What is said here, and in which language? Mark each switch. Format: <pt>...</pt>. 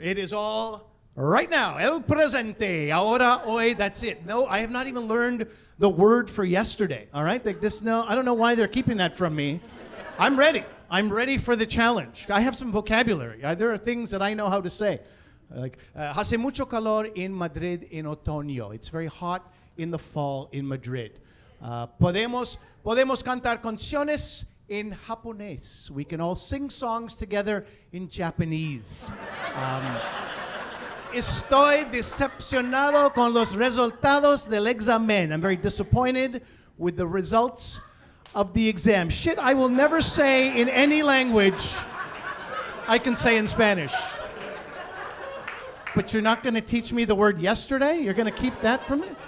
<en>It is all right now.</en> <es>El presente. Ahora, hoy.</es> <en>That's it. No, I have not even learned the word for yesterday. All right? Like this. No, I don't know why they're keeping that from me. I'm ready. I'm ready for the challenge. I have some vocabulary. There are things that I know how to say.</en> <es>Like, hace mucho calor en Madrid en otoño.</es> <en>It's very hot in the fall in Madrid.</en> <es>Podemos cantar canciones in japonés.</es> <en>We can all sing songs together in Japanese.</en> <es>Estoy decepcionado con los resultados del examen.</es> <en>I'm very disappointed with the results of the exam. Shit I will never say in any language I can say in Spanish. But you're not going to teach me the word yesterday? You're going to keep that from me?</en>